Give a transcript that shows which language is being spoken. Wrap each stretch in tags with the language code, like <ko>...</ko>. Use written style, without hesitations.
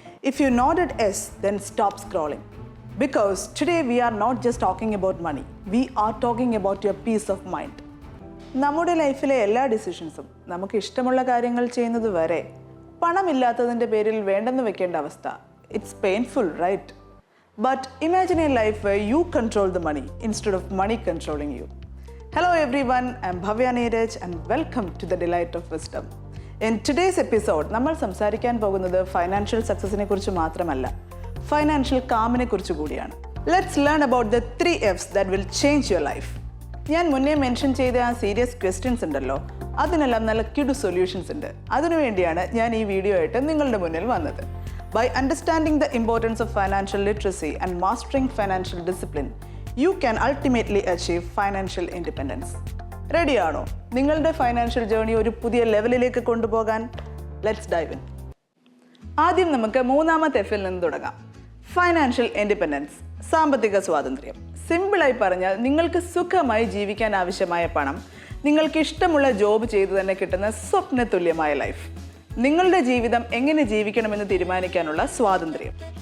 <en>If you nodded yes then stop scrolling, because today we are not just talking about money, we are talking about your peace of mind.</en> <ml>നമ്മുടെ ലൈഫിലെ എല്ലാ ഡിസിഷൻസും നമുക്ക് ഇഷ്ടമുള്ള കാര്യങ്ങൾ ചെയ്യുന്നത് വരെ പണമില്ലാത്തതിൻ്റെ പേരിൽ വേണ്ടെന്ന് വെക്കേണ്ട അവസ്ഥ.</ml> <en>It's painful, right? But imagine a life where you control the money instead of money controlling you. Hello everyone, I'm Bhavya Neeraj and welcome to the Delight of Wisdom. In today's episode,</en> <ml>നമ്മൾ സംസാരിക്കാൻ പോകുന്നത് financial സക്സസിനെ കുറിച്ച് മാത്രമല്ല, financial കാമിനെ കുറിച്ച് കൂടിയാണ്.</ml> <en>Let's learn about the 3 F's that will change your life.</en> <ml>ഞാൻ മുന്നേ mention ചെയ്ത ആ സീരിയസ് ക്വസ്റ്റ്യൻസ് ഉണ്ടല്ലോ, അതിനെല്ലാം നല്ല കിടു സൊല്യൂഷൻസ് ഉണ്ട്. അതിനുവേണ്ടിയാണ് ഞാൻ ഈ വീഡിയോ ആയിട്ട് നിങ്ങളുടെ മുന്നിൽ വന്നത്.</ml> <en>By understanding the importance of financial literacy and mastering financial discipline, you can ultimately achieve financial independence.</en> <ml>Ready ആണോ നിങ്ങളുടെ ഫൈനാൻഷ്യൽ ജേർണി ഒരു പുതിയ ലെവലിലേക്ക് കൊണ്ടുപോകാൻ?</ml> <en>Let's dive in.</en> <ml>ആദ്യം നമുക്ക് മൂന്നാമത്തെ എഫിൽ നിന്ന് തുടങ്ങാം. ഫൈനാൻഷ്യൽ ഇൻഡിപെൻഡൻസ്, സാമ്പത്തിക സ്വാതന്ത്ര്യം. സിമ്പിളായി പറഞ്ഞാൽ നിങ്ങൾക്ക് സുഖമായി ജീവിക്കാൻ ആവശ്യമായ പണം, നിങ്ങൾക്ക് ഇഷ്ടമുള്ള ജോബ് ചെയ്തു തന്നെ കിട്ടുന്ന സ്വപ്ന തുല്യമായ ലൈഫ്, നിങ്ങളുടെ ജീവിതം എങ്ങനെ ജീവിക്കണമെന്ന് തീരുമാനിക്കാനുള്ള സ്വാതന്ത്ര്യം.</ml>